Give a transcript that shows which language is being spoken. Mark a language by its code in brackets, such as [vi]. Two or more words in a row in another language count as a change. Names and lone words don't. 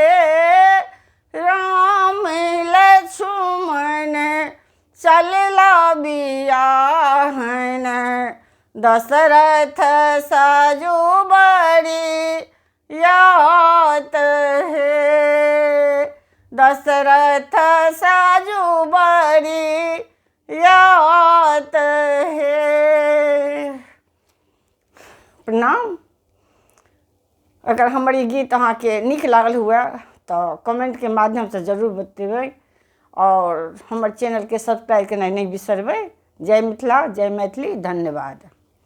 [mai] राम लक्ष्मण चलला बियाहन, दशरथ साजू बरियात हे। दशरथ साजू बरियात हे। प्रणाम। अगर हमर ई गीत अहाँ के नीक लागल हुए तो कमेंट के माध्यम से जरूर बतेबै, और हमर चैनल के सब्सक्राइब करना नहीं बिसरबै। जय मिथिला, जय मैथिली, धन्यवाद।